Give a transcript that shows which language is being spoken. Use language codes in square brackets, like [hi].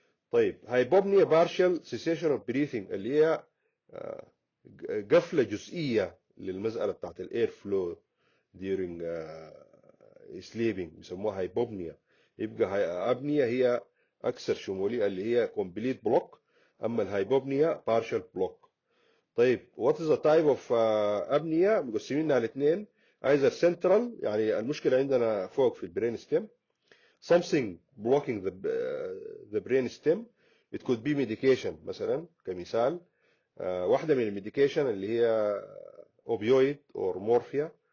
[en] طيب hypopnea partial cessation of breathing [ar] اللي هي قفلة جزئية للمسألة بتاعت [en] الاير flow during sleeping بيسموها hypopnea. [ar] يبقى apnea هي أكثر شمولية اللي هي [en] complete block، [ar] أما الهايبوبنيا [en] partial block. طيب what is the type of apnea؟ [ar] مقسمينها على اثنين، [en] either central [ar] يعني المشكلة عندنا فوق في [en] البرين stem, something blocking the brain stem. it could be medication [ar] مثلا كمثال. واحدة من الميديكيشن اللي هي [en] opioid or morphia.